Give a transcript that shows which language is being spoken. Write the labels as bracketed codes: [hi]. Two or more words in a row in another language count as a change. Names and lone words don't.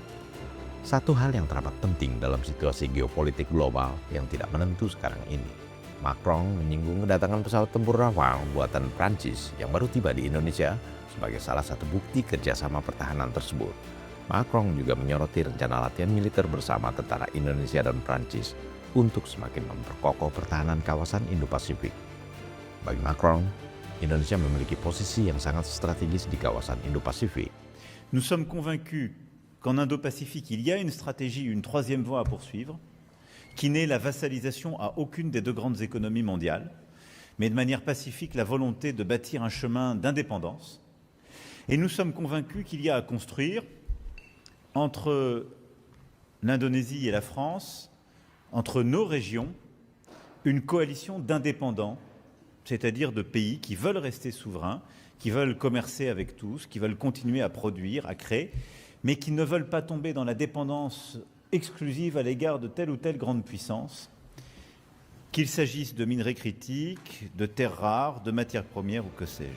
[id] Satu hal yang teramat penting dalam situasi geopolitik global yang tidak menentu sekarang ini, Macron menyinggung kedatangan pesawat tempur Rafale buatan Prancis yang baru tiba di Indonesia sebagai salah satu bukti kerjasama pertahanan tersebut. Macron juga menyoroti rencana latihan militer bersama tentara Indonesia dan Prancis untuk semakin memperkokoh pertahanan kawasan Indo-Pasifik. Bagi Macron, Indonesia memiliki posisi yang sangat strategis di kawasan Indo-Pasifik. [fr] Nous sommes convaincus qu'en Indo-Pacifique, il y a une stratégie, une troisième voie à poursuivre, qui n'est la vassalisation à aucune des deux grandes économies mondiales, mais de manière pacifique la volonté de bâtir un chemin d'indépendance. Et nous sommes convaincus qu'il y a à construire entre l'Indonésie et la France, entre nos régions, une coalition d'indépendants, c'est-à-dire de pays qui veulent rester souverains, qui veulent commercer avec tous, qui veulent continuer à produire, à créer, mais qui ne veulent pas tomber dans la dépendance exclusive à l'égard de telle ou telle grande puissance, qu'il s'agisse de minerais critiques, de terres rares, de matières premières ou que sais-je.